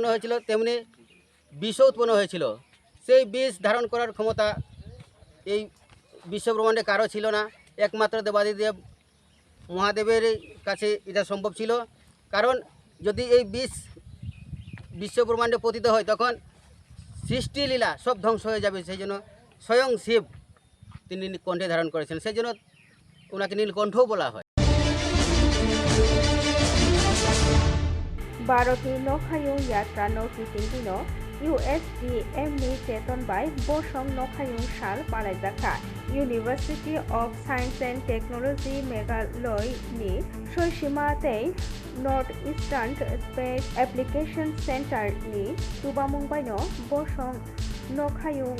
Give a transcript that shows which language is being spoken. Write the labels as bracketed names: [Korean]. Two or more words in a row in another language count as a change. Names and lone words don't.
[Bangla] হয়েছিল তেমনি বিষও উৎপন্ন হয়েছিল সেই বিষ ধারণ করার ক্ষমতা এই বিশ্বব্রহ্মাণ্ডে কারো ছিল না একমাত্র দেবাদিদেব মহাদেবের কাছে এটা সম্ভব ছিল কারণ যদি এই বিষ বিশ্বব্রহ্মাণ্ডে পতিত হয় তখন সৃষ্টিলীলা সব ধ্বংস হয়ে যাবে সেই জন্য স্বয়ং শিব তিনি কণ্ঠে ধারণ করেছেন সেই জন্য ওনাকে নীলকণ্ঠও বলা হয় [Kok Borok] भारतनि नखायौ यात्रा नटिसिंदिनो USDM ni cheton bai bosong nokhayung sal palaijaka University of Science and Technology Meghalaya ni Soishima tei Northeastern Space Application Center ni tubamungbai no bosong nokhayung